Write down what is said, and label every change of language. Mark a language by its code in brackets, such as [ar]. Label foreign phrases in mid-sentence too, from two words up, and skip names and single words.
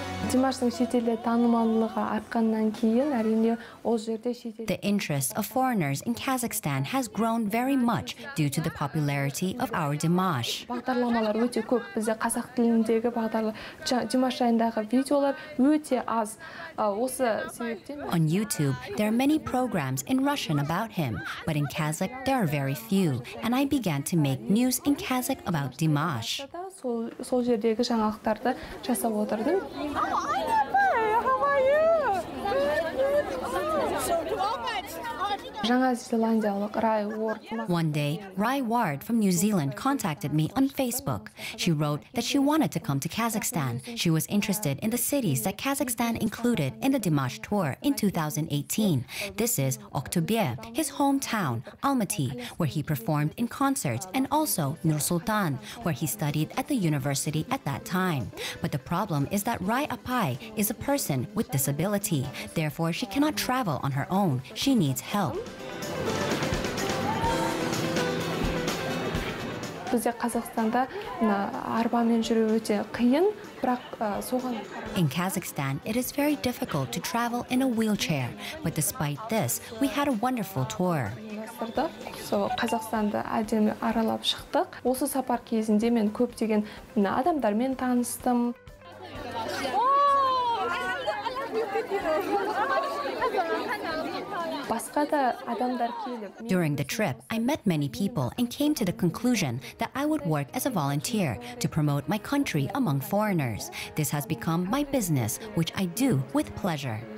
[kk] Димаштың шетелде танымалдығы артқаннан кейін әрине ол жерде шетел. [en] The interest of foreigners in Kazakhstan has grown very much due to the popularity of our Dimash. [kk] Бағдарламалар өте көп. Бізде қазақ тіліндегі Димаш жайындағы видеолар өте аз. Осы себептен [en] On YouTube, there are many programs in Russian about him, but in Kazakh there are very few, and I began to make news in Kazakh about Dimash. [kk] Сол жердегі жаңалықтарды жасап отырдым. Жаңа Зеландиялық Рай Уорд. [en] One day, Rai Ward from New Zealand contacted me on Facebook. She wrote that she wanted to come to Kazakhstan. She was interested in the cities that Kazakhstan included in the Dimash tour in 2018. This is Oktober, his hometown, Almaty, where he performed in concerts, and also Nur-Sultan, where he studied at the university at that time. But the problem is that Rai Apai is a person with disability. Therefore, she cannot travel on her own. She needs help. [kk] Бізде Қазақстанда арбамен жүру өте қиын, бірақ соған [en] In Kazakhstan, it is very difficult to travel in a wheelchair, but despite this, we had a wonderful tour. [kk] Қазақстанды әдемі аралап шықтық. Осы сапар кезінде мен көптеген адамдармен таныстым. [en] During the trip, I met many people and came to the conclusion that I would work as a volunteer to promote my country among foreigners. This has become my business, which I do with pleasure.